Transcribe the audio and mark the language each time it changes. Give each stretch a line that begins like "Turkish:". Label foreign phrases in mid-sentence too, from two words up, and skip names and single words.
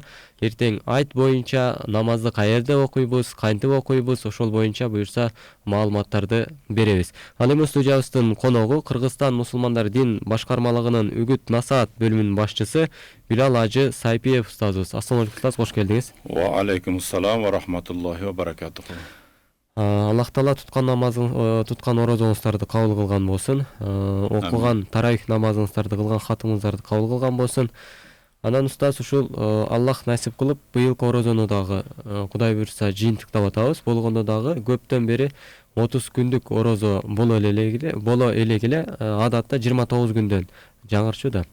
Kyrgyz: Эртең айт боюнча намазды каерде окуйбуз, кантип окуйбуз, ошол боюнча буюрса маалыматтарды беребиз. Ал эми студиябыздын коногу Кыргызстан мусулмандар дин башкармалыгынын үгүт насаат бөлүмүнүн башчысы Билал Ажы Сайпиев устазыбыз.
Arabic: السلام عليكم
Kyrgyz: устаз, кош келдиңиз.
Arabic: وعليكم السلام ورحمة الله وبركاته.
Kyrgyz: Аллах Таала туткан орозоңуздарды кабыл кылган болсун. Окуган таравих намазыңыздарды кылган хатымыңыздарды кабыл кылган болсун. Анан устаз ушул Аллах насип кылып быйылкы орозону дагы Кудай буйрса жыйынтыктап атабыз. Болгондо дагы көптөн бери 30 күндүк орозо боло элегиле адатта 29 күндөн жаңырчу да.